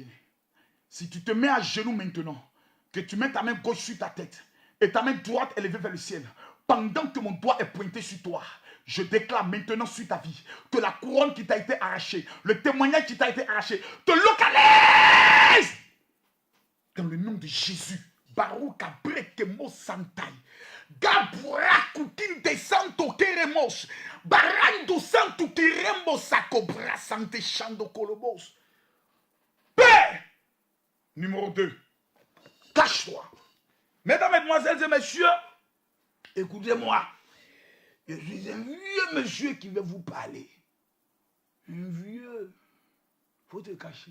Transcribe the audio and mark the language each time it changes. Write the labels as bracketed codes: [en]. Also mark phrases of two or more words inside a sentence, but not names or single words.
[fr] Si tu te mets à genoux maintenant, que tu mets ta main gauche sur ta tête et ta main droite élevée vers le ciel, pendant que mon doigt est pointé sur toi, je déclare maintenant sur ta vie que la couronne qui t'a été arrachée, le témoignage qui t'a été arraché, te localise dans le nom de Jésus. Baruch Abrekemo Santai. Gabrakukin de Santo Keremos. Barando Santo Keremo Sakobra Sante Chando Kolobos. Père, numéro 2. Cache-toi. Mesdames, mesdemoiselles et messieurs, écoutez-moi. Je suis un vieux monsieur qui veut vous parler. Un vieux. Faut te cacher.